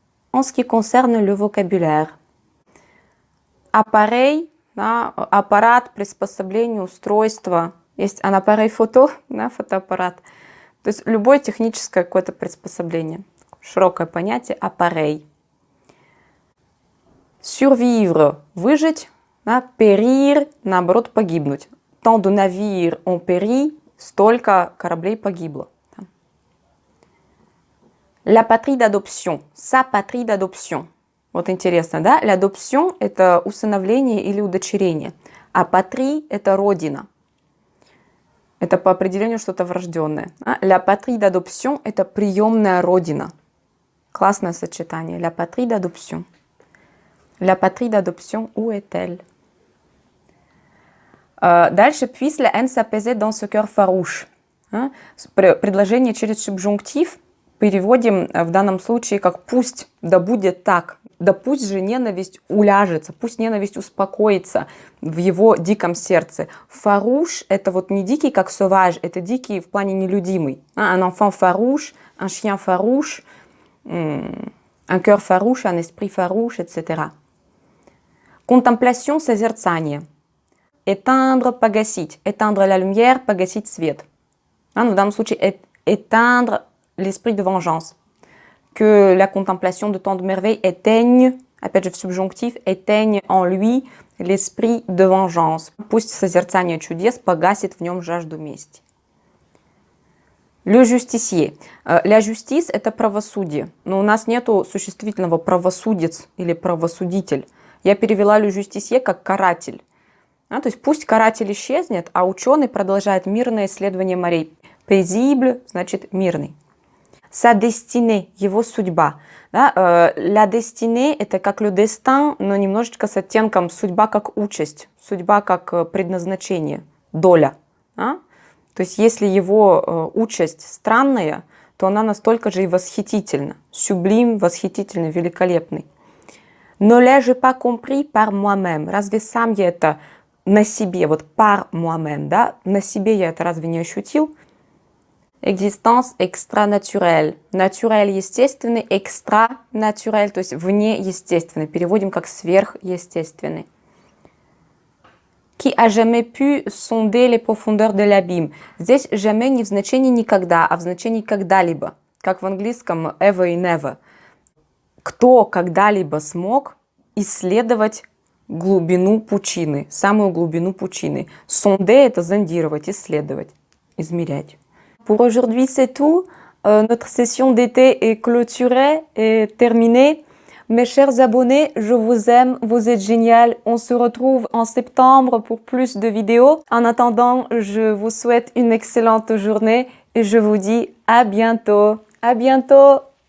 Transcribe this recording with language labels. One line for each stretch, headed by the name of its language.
French: En ce qui concerne le vocabulaire, appareil,
Russian: да, аппарат, приспособление, устройство. Есть
French: un appareil photo,
Russian: да, фотоаппарат. То есть любое техническое какое-то приспособление. Широкое понятие appareil. Survivre, выжить. Да, périr, наоборот, погибнуть.
French: Tant de navires ont péri,
Russian: столько кораблей погибло.
French: La patrie d'adoption, sa patrie d'adoption.
Russian: Вот интересно, да? L'adoption – это усыновление или удочерение, а patrie – это родина. Это по определению что-то врожденное.
French: La patrie d'adoption
Russian: – это приемная родина. Классное сочетание.
French: La patrie d'adoption. La patrie d'adoption, où est-elle? Дальше, puisse la haine s'apaiser dans ce cœur farouche.
Russian: Предложение через субжунктив переводим в данном случае как «пусть, да будет так». Да пусть же ненависть уляжется, пусть ненависть успокоится в его диком сердце. Farouche – это вот не дикий, как sauvage, это дикий в плане нелюдимый.
French: Un enfant farouche, un chien farouche, un cœur farouche, un esprit farouche, etc.
Russian: Contemplation – созерцание. Éteindre, погасить.
French: Éteindre la lumière,
Russian: погасить свет. В данном случае
French: éteindre l'esprit de vengeance. Que la contemplation de tant de merveilles éteigne,
Russian: опять же в
French: subjonctif, éteigne en lui l'esprit de vengeance.
Russian: Пусть созерцание чудес погасит в нем жажду мести.
French: Le justicier.
Russian: La justice – это правосудие, но у нас нету существительного правосудец или правосудитель. Я перевела le justicier как каратель. То есть пусть каратель исчезнет, а ученый продолжает мирное исследование морей. Paisible значит мирный. Sa destinée, его судьба. Да? La destinée – это как le destin, но немножечко с оттенком судьба как участь, судьба как предназначение, доля. Да? То есть если его участь странная, то она настолько же и восхитительна. Sublime, восхитительный, великолепный.
French: Ne l'ai-je pas compris par moi-même?
Russian: Разве сам я это на себе, вот
French: par moi-même,
Russian: да? На себе я это разве не ощутил?
French: Existence extra-naturelle.
Russian: Naturel естественный, extra-naturel, то есть внеестественный. Переводим как сверхъестественный.
French: Qui a jamais pu sonder les profondeurs de l'abîme.
Russian: Здесь jamais не в значении никогда, а в значении когда-либо. Как в английском ever и never. Кто когда-либо смог исследовать глубину пучины, самую глубину пучины. Sonder – это зондировать, исследовать, измерять.
French: Pour aujourd'hui, c'est tout. Notre session d'été est clôturée et terminée. Mes chers abonnés, je vous aime, vous êtes génial. On se retrouve en septembre pour plus de vidéos. En attendant, je vous souhaite une excellente journée et je vous dis à bientôt. À bientôt!